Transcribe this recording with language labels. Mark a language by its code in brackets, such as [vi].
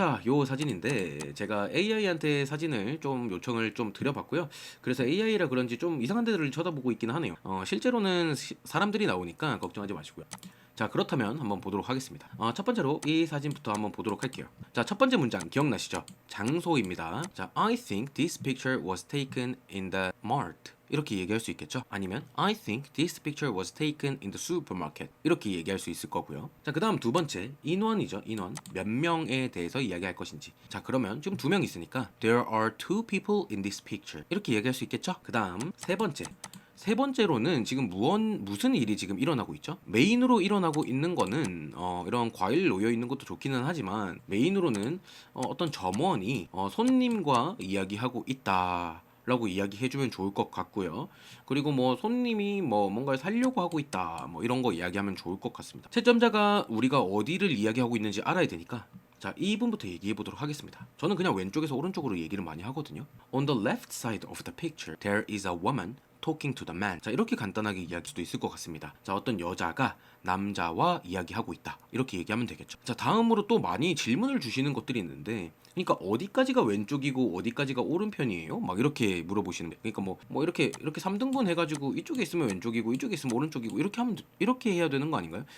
[ko] 자, 요 사진인데 제가 AI한테 사진을 좀 요청을 좀 드려봤고요. 그래서 AI라 그런지 좀 이상한 데를 쳐다보고 있긴 하네요. 실제로는 사람들이 나오니까 걱정하지 마시고요. 자, 그렇다면 한번 보도록 하겠습니다. 첫 번째로 이 사진부터 한번 보도록 할게요. 자, 첫 번째 문장 기억나시죠? 장소입니다. [en] 자, I think this picture was taken in the mart. [ko] 이렇게 얘기할 수 있겠죠? 아니면 [en] I think this picture was taken in the supermarket. [ko] 이렇게 얘기할 수 있을 거고요. 자, 그 다음 두 번째, 인원이죠. 인원. 몇 명에 대해서 이야기할 것인지. 자, 그러면 지금 두 명 있으니까 [en] There are two people in this picture. [ko] 이렇게 얘기할 수 있겠죠? 그 다음 세 번째로는 지금 무슨 일이 지금 일어나고 있죠? 메인으로 일어나고 있는 거는 이런 과일 놓여 있는 것도 좋기는 하지만, 메인으로는 어떤 점원이 손님과 이야기하고 있다 라고 이야기해주면 좋을 것 같고요. 그리고 뭐 손님이 뭐 뭔가를 사려고 하고 있다 뭐 이런 거 이야기하면 좋을 것 같습니다. 채점자가 우리가 어디를 이야기하고 있는지 알아야 되니까, 자, 이 부분부터 얘기해 보도록 하겠습니다. 저는 그냥 왼쪽에서 오른쪽으로 얘기를 많이 하거든요. [en] On the left side of the picture, there is a woman talking to the man. [ko] 자, 이렇게 간단하게 이야기할 수도 있을 것 같습니다. 자, 어떤 여자가 남자와 이야기하고 있다 이렇게 얘기하면 되겠죠. 자, 다음으로 또 많이 질문을 주시는 것들이 있는데, 그러니까 어디까지가 왼쪽이고 어디까지가 오른편이에요? 막 이렇게 물어보시는 거예요. 그러니까 뭐 이렇게 3등분 해가지고 이쪽에 있으면 왼쪽이고 이쪽에 있으면 오른쪽이고 이렇게 해야 되는 거 아닌가요?